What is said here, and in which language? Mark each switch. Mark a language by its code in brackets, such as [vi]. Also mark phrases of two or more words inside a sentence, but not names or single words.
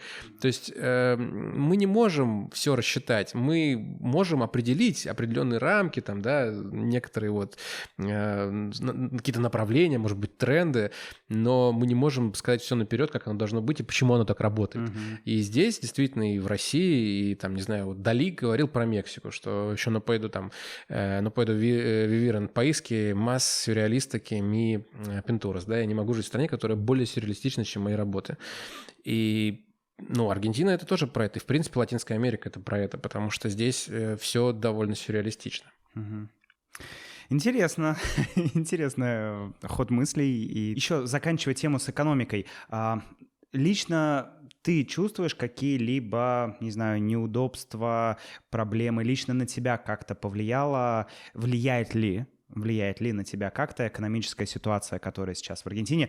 [ru] То есть мы не можем все рассчитать, мы можем определить определенные рамки, там, да, некоторые вот какие-то направления, может быть, тренды, но мы не можем сказать все наперед, как оно должно быть и почему оно так работает. И здесь действительно и в России, и там, не знаю, вот Дали говорил про Мексику, что еще [es] no puedo vivir en país que más surrealista que mi pinturas, [ru] да, я не могу жить в стране, которая более сюрреалистична, чем мои работы. И ну, Аргентина — это тоже про это. И, в принципе, Латинская Америка — это про это, потому что здесь все довольно сюрреалистично. Интересно, интересный ход мыслей. И еще заканчивая тему с экономикой. Лично ты чувствуешь какие-либо, не знаю, неудобства, проблемы лично на тебя как-то влияет ли на тебя как-то экономическая ситуация, которая сейчас в Аргентине?